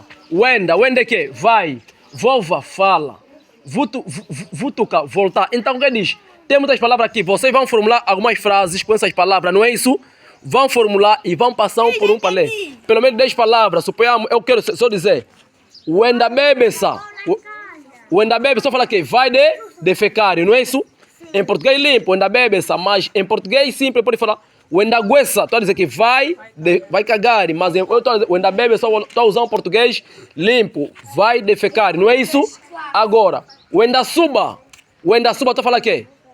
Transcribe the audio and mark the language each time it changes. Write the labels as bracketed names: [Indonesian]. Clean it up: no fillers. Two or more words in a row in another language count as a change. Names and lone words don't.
[Portuguese] Wenda é que? Vai. Vova, fala. Vutuca, voltar. Então, o que diz? Tem muitas palavras aqui. Vocês vão formular algumas frases com essas palavras, não é isso? Vão formular e vão passar um por um para ler. Pelo menos 10 palavras. Suponhamos, eu quero só dizer. [Kongo] Wenda bebesa. Wenda bebe, [Portuguese] só fala aqui. Vai de defecar, não é isso? Em português limpo, [Kongo] wenda bebesa. [Portuguese] Mas em português simples pode falar. O endagueça, estou a dizer que vai cagar, mas eu estou a dizer, o endabebe, estou a usar um português limpo, vai defecar, não é isso? Agora, o endasuba, estou a falar o quê?